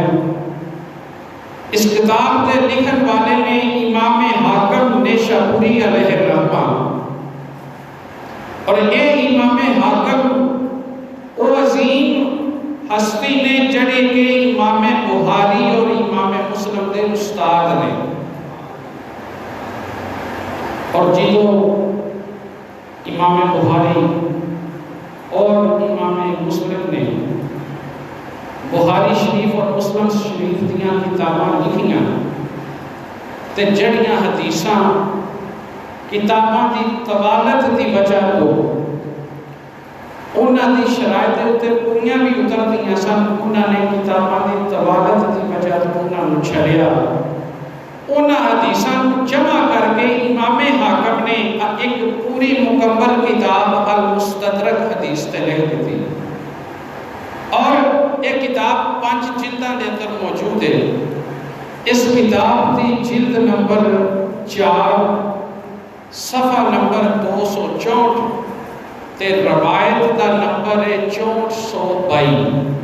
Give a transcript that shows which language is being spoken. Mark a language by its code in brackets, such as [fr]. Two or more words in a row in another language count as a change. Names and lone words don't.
[pa] اس کتاب کے لکھن والے نے امام حاکم نیشابوری [ar] علیہ الرحمہ، [pa] اور اے امام حاکم او عظیم ہستی نے جڑے کے امام بخاری اور امام مسلم دے استاد نے، اور جدو امام بخاری اور امام مسلم نے بخاری شریف اور مسلم شریف دیاں کتاباں لکھیاں تے جڑیاں حدیثاں کتاباں دی طوالت دی وجہ تو انہاں دی شرائط تے پوریاں بھی اتر دیاں سن، انہاں نے کتاباں دی طوالت دی وجہ تو انہاں نوں چھڑیا۔ انہاں حدیثاں جمع کر کے امام حاکم نے ایک پوری مکمل کتاب المستدرک حدیث تے لکھ دی، اور یہ کتاب 5 جلداں دے اندر موجود ہے۔ اس کتاب دی جلد نمبر 4 صفحہ نمبر 264 تے روایت دا نمبر ہے 6422۔